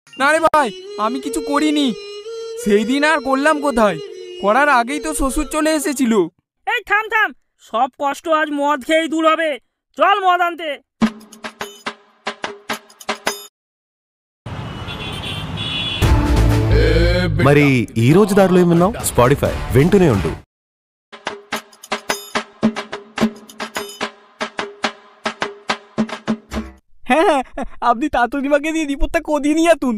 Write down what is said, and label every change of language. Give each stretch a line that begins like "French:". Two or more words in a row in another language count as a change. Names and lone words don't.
Bangla: না রে ভাই, আমি কিছু করিনি। সেই দিন আর করলাম কোথায়? করার আগেই তো শ্বশুর চলে এসেছিল। এই থাম থাম, সব কষ্ট আজ মদ খেয়েই দূর হবে। চল মদ আনতে।
Telugu: మరి ఈ రోజు దారిలో ఏమన్నావు? స్పాటిఫై వింటూనే ఉండు.
Bangla: হ্যাঁ হ্যাঁ, আপনি তাতুনিমাকে দিয়ে রিপোর্টটা কদিয়ে নিয়ে আসুন।